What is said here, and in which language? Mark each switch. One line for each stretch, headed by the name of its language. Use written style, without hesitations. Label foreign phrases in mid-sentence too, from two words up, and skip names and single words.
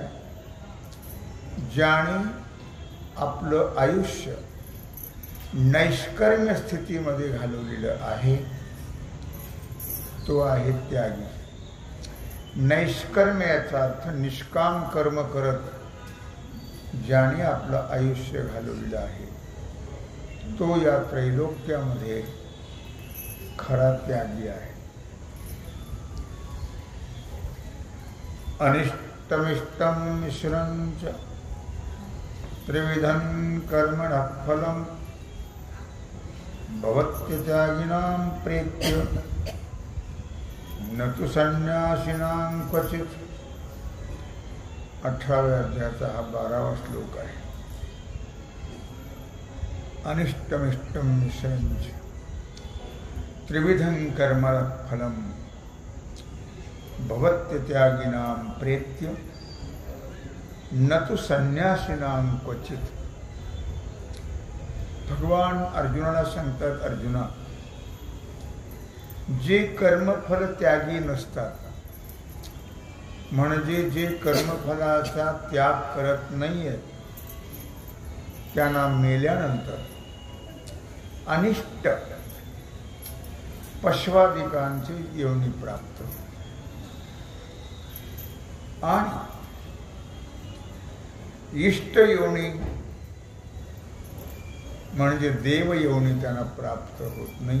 Marathi: ज्याने आपलं आयुष्य नैष्कर्म्य स्थितीमध्ये घालवलेलं आहे तो आहे त्यागी. नैष्कर्म्य याचा अर्थ निष्काम कर्म करत ज्याने आपलं आयुष्य घालवलेलं आहे तो या त्रैलोक्यामध्ये खरा त्यागी आहे.
Sanskrit: अनिष्टमिष्टम मिश्रंच त्रिविधं कर्मणः फलं भवत्यत्यागिनां प्रेत्य न तु संन्यासिनां क्वचित्.
Marathi: 18व्या अध्यायाचा हा 12वा श्लोक आहे.
Sanskrit: अनिष्टमिष्टं मिश्रंच त्रिविधं कर्मणः फलं भवत्यत्यागिनां प्रेत्य न तो संन्यासिनां क्वचित.
Marathi: भगवान अर्जुनाला सांगतात, अर्जुना जे कर्मफल त्यागी नसतात, म्हणजे जे कर्मफलाचा त्याग करत नाहीये त्यांना मेल्यानंतर अनिष्ट पशवादिकांची योनी प्राप्त आणि इष्ट योनी म्हणजे देव योनी त्यांना प्राप्त होत नाही.